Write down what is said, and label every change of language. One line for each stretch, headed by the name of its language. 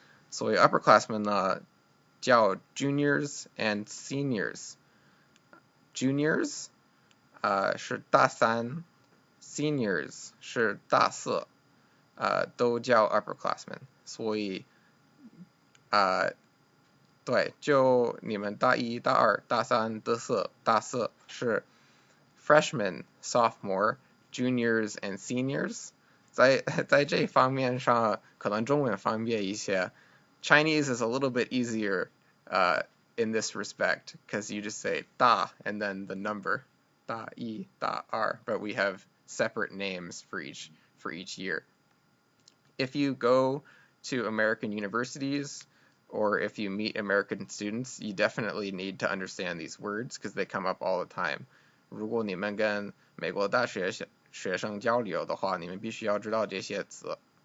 Chinese: 所以 upperclassmen 呢叫
English: juniors and seniors。
Chinese: juniors 是大三 ，seniors 是大四，都叫 upperclassmen。所以对，就你们大一、大二、大三、大四是 freshmen、sophomore、
English: juniors and seniors。
Chinese: 在这方面上，可能中文方便一些。
English: Chinese is a little bit easier in this respect because you just say 大 and then the number
Chinese: 大一、大二,
English: but we have separate names for each year. If you go to American universities or if you meet American students, you definitely need to understand these words because they come up all the time.
Chinese: 如果你们跟美国大学学生交流的话，你们必须要知道这些词。